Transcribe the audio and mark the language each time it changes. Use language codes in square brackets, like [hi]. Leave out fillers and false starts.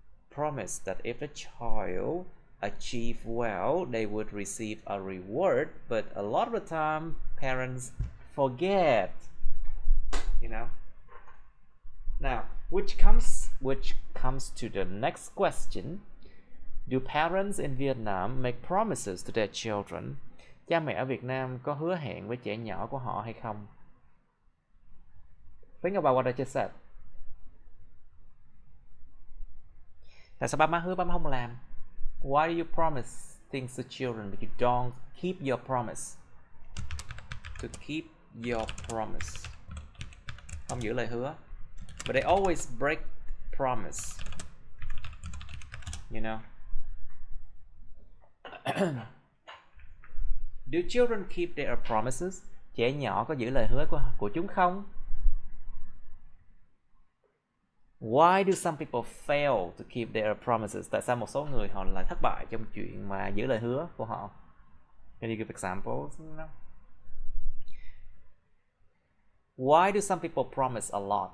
[en] Promise that if the child achieve well, they would receive a reward, but a lot of the time parents forget, you know. Now, which comes to the next question. Do parents in Vietnam make promises to their children? [vi] Cha mẹ ở Việt Nam có hứa hẹn với trẻ nhỏ của họ hay không? [en] Think about what I just said. [vi] Tại sao ba má hứa ba má không làm? [en] Why do you promise things to children but you don't keep your promise? To keep your promise. [vi] Không giữ lời hứa. [en] But they always break promise. You know. Do children keep their promises? [vi] Trẻ nhỏ có giữ lời hứa của chúng không? [en] Why do some people fail to keep their promises? [vi] Tại sao một số người họ lại thất bại trong chuyện mà giữ lời hứa của họ? [en] Can you give examples? No. Why do some people promise a lot?